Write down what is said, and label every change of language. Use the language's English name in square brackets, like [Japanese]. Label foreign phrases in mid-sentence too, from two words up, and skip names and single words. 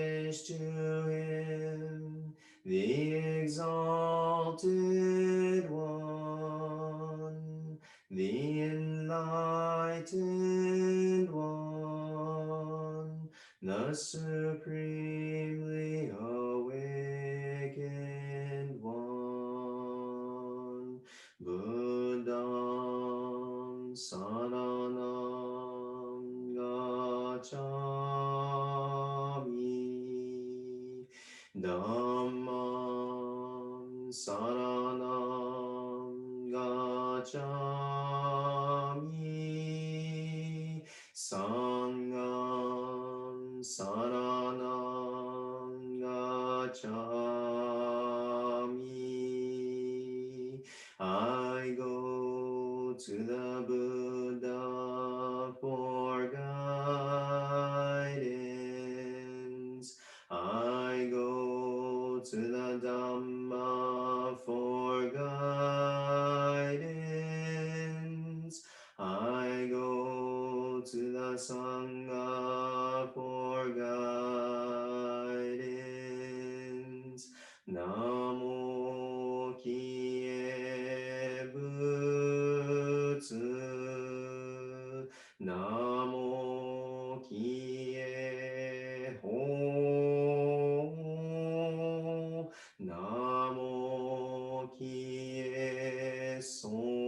[English] homage to him, the exalted one, the enlightened one, the supremely awakened one, [Pali] Buddham Saranam Gacchami, Dhammam Saranam Gacchami, Sangham Saranam Gacchami. [English] I go to the Buddha for guidance. I go to the Dhamma for guidance. I go to the Sangha for guidance. [Japanese] Namo Kie Butsu. Namo Kie Ho. Namo Kie So.